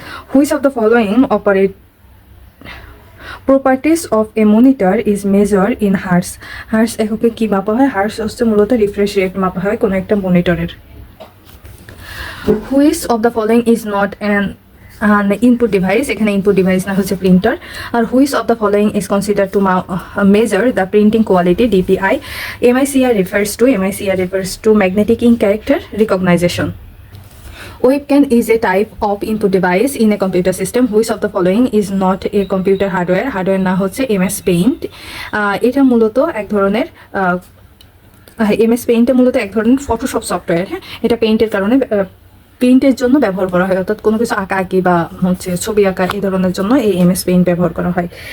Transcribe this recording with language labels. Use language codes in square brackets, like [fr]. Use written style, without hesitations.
[en] which of the following properties of a monitor is measure in hertz [bn] এককে কি মাপা হয়? হার্টস হচ্ছে মূলত রিফ্রেশ রেট মাপা হয় কোনো একটা মনিটরের। [en] which of the following is not an input device, [bn] এখানে ইনপুট ডিভাইস না হচ্ছে printer. [en] আর which of the following is consider to measure the printing quality DPI? MICR refers to magnetic ink character recognition. Webcam is a type of input device in a computer system. Which of the following is not a computer hardware? [bn] Hardware না হচ্ছে MS Paint। এটা মূলত এক ধরনের MS Paint মূলত এক ধরনের Photoshop software. হ্যাঁ, এটা পেইন্টের কারণে পেইন্টের জন্য ব্যবহার করা হয়, অর্থাৎ কোনো কিছু আঁকি বা হচ্ছে ছবি আঁকা এই ধরনের জন্য এই MS Paint ব্যবহার করা হয়।